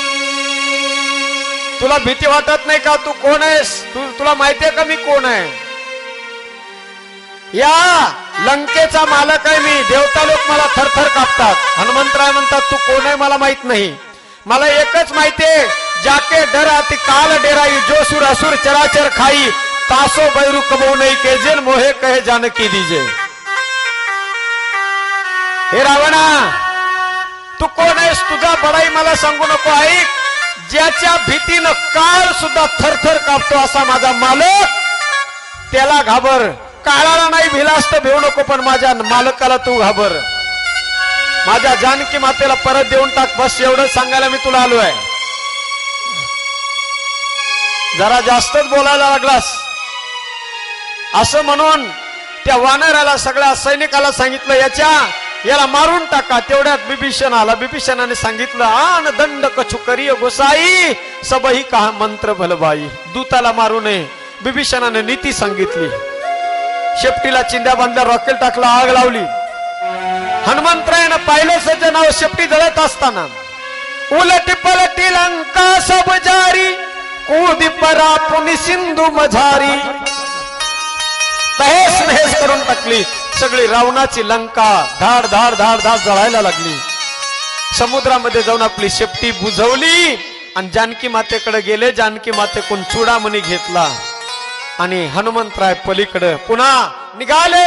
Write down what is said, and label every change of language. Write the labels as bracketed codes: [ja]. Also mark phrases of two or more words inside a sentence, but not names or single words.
[mr] तुला भीती वाटत नाही का? तू कोण आहेस? तुला माहितीये का मी कोण आहे? या लंकेचा मालक आहे मी. देवता लोक मला थरथर कापतात. हनुमंतराय म्हणतात, तू कोण आहे मला माहित नाही. मला एकच माहितीये, [awa] जाके डराती काल डेराई, जो सुर असुर चराचर खाई, तासो बैरू कबो नहीं के जिन मोहे कहे जानकी दीजे। [mr] हे रावणा, तू कोण आहेस? तुझा बडाई मला सांगू नको. ऐक, ज्याच्या भीतीनं काळ सुद्धा थरथर कापतो असा माझा मालक, त्याला घाबर. काळाला नाही भिलास तर भिवू नको, पण माझ्या मालकाला तू घाबर. माझ्या जानकी मातेला परत देऊन टाक. बस एवढं सांगायला मी तुला आलोय. जरा जास्तच बोलायला लागलास असं म्हणून त्या वानराला, सगळ्या सैनिकाला सांगितलं याला मारून टाका. तेवढ्यात बिभीषण आला. बिभीषणाने सांगितलं, [awa] आन दंड कछु करिय गोसाई, सबही का मंत्र भलबाई. [mr] दूताला मारू नये. बिभीषणाने नीती सांगितली. शेपटीला चिंध्या बांधल्या, रॉकेल टाकला, आग लावली. हनुमंतरायानं पाहिलं सज्जनाव शेपटी जळत असताना, [awa] उलटी पलटी लंका सब जारी, कूदी परा पुनि सिंधू मझारी. [mr] तहेस नहेस करून टाकली. सगळी रावणाची लंका धाड धाड धाड धाड जळायला लागली. समुद्रामध्ये जाऊन आपली शेपटी बुझवली आणि जानकी मातेकडे गेले. जानकी मातेकडून चुडामणी घेतला आणि हनुमंतराय पलीकडे पुन्हा निघाले.